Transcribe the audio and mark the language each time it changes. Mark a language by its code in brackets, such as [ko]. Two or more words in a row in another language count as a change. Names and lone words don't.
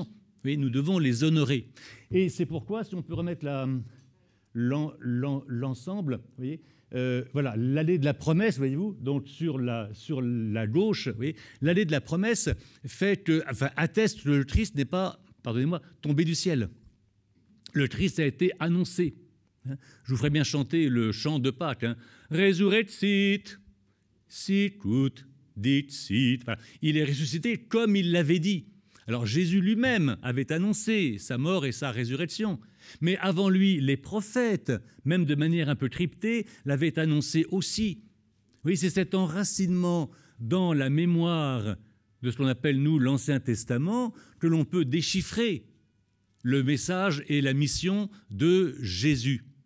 [fr] Vous voyez, nous devons les honorer. Et c'est pourquoi, si on peut remettre l'ensemble, vous voyez, voilà, l'allée de la promesse, voyez-vous, donc sur la gauche, vous voyez, l'allée de la promesse atteste que le Christ n'est pas, pardonnez-moi, tombé du ciel. Le Christ a été annoncé. Je vous ferai bien chanter le chant de Pâques. [la] Resurrexit, sicut, dixit. [fr] Voilà. Il est ressuscité comme il l'avait dit. Alors Jésus lui-même avait annoncé sa mort et sa résurrection. Mais avant lui, les prophètes, même de manière un peu cryptée, l'avaient annoncé aussi. Oui, c'est cet enracinement dans la mémoire de ce qu'on appelle, nous, l'Ancien Testament, que l'on peut déchiffrer le message et la mission de Jésus.